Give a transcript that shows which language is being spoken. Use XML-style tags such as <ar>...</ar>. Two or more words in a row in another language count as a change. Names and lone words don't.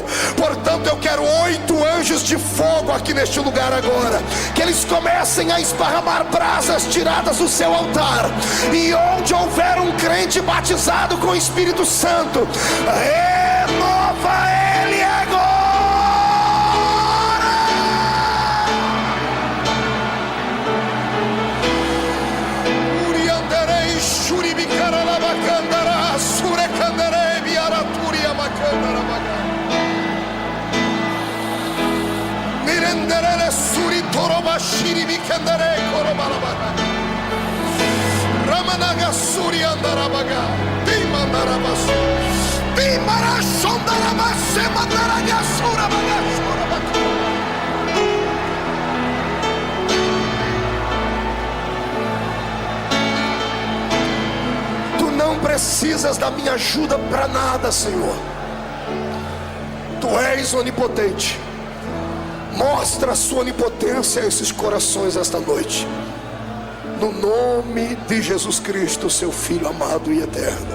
<pt>Portanto, eu quero 8 anjos de fogo aqui neste lugar agora, que eles comecem a esparramar brasas tiradas do seu altar, e onde houver um crente batizado com o Espírito Santo, renova ele agora. Urianderei shuribicara labacandara surecanderei biaraturia macandara baga mirenderele suri toroba shiribicandere korobalabaga ramanaga suri andarabaga dimandarabasu dimarashondarabase mandaraga surabaga surabaga. Tu não precisas da minha ajuda para nada, Senhor. Tu és onipotente. Mostra a sua onipotência a esses corações esta noite, no nome de Jesus Cristo, seu Filho amado e eterno.</pt>